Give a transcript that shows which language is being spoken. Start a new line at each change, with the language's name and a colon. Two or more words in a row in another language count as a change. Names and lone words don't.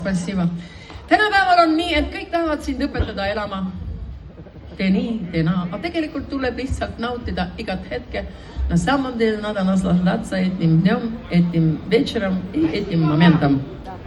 Russian: Спасибо.
Estonian: Tänapäeval on nii, et kõik tahavad sind õpetada elama. Tee nii, tee naa. Aga tegelikult tuleb lihtsalt nautida igat hetke.
Russian: На самом деле надо наслаждаться этим днем, этим вечером и этим моментом.